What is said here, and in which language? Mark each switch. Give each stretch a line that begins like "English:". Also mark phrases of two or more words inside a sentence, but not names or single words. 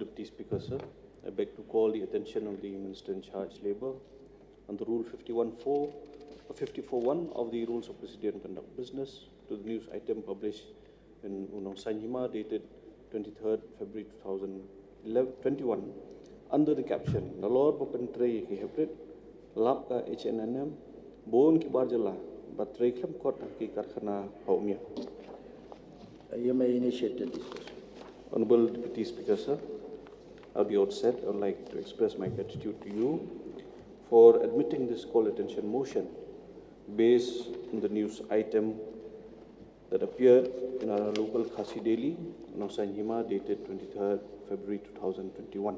English: Speaker, sir. I beg to call the attention of the Minister in Charge Labour under Rule 51.4 or 54.1 of the Rules of Procedure and Conduct Business to the news item published in Unang Sanjima dated 23rd February 2021 under the caption Nalor Papentre Hybrid Lapka HNNM Bon Kibarjala Batre Klem Kot Ki Karkhana Haumia. You may initiate the discussion. Honorable Deputy Speaker, sir, at the outset, I would like to express my gratitude to you for admitting this call attention motion based on the news item that appeared in our local Khasi Daily, Sanjima, dated 23rd February 2021.